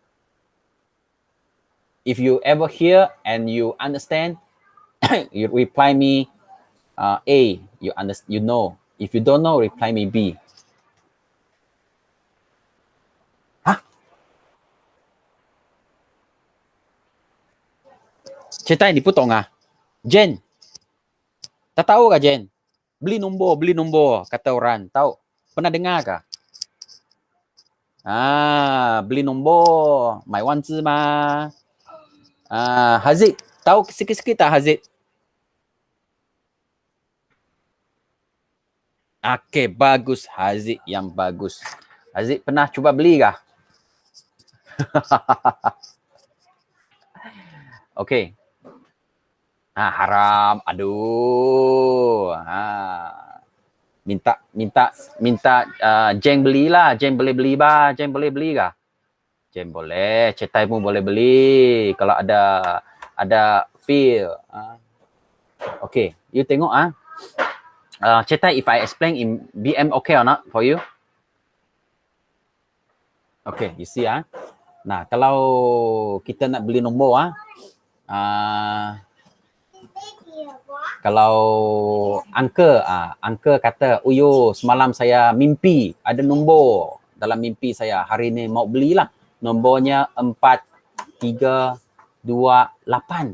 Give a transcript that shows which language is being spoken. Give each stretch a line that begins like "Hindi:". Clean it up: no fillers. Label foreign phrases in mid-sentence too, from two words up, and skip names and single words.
English: If you ever hear and you understand, you reply me A. You know. If you don't know, reply me B.
Malay: Hah? Cetai,
Chinese: 你不懂啊 Jen,
Malay: tak tahu kah Jen? Beli nombor, kata orang. Tahu? Pernah dengar kah? Beli nombor,
Chinese: 买万字嘛。
Malay: Haziq, tahu sikit-sikit tak Haziq? Okay, bagus Haziq, yang bagus. Haziq pernah cuba beli kah? Okay. Haram. Aduh. Minta Jeng belilah. Jeng boleh beli bah. Jeng boleh beli kah? Jeng boleh. Cetai pun boleh beli. Kalau ada feel. Okay.
English: You tengok Cetai, if I explain in BM, okay or not for you?
Malay: Okay,
English: you see
Malay: Nah, kalau kita nak beli nombor kalau uncle kata, "Uyo, semalam saya mimpi ada nombor dalam mimpi saya. Hari ni mau belilah. Nombornya 4328."